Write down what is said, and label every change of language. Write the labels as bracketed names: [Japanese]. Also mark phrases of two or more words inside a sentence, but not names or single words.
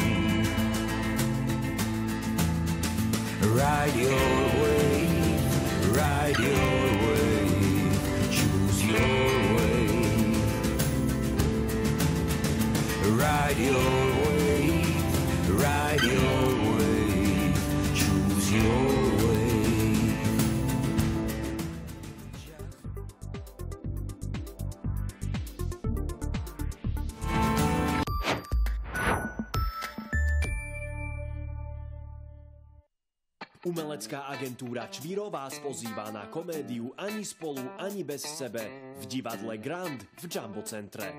[English] Ride your wave, ride your wave, choose your wave. Ride your wave, ride your wave, choose your wave. [Slovak] Umelecká agentúra Čviro vás pozýva na komédiu Ani spolu, ani bez sebe v divadle Grand v Jumbo centre.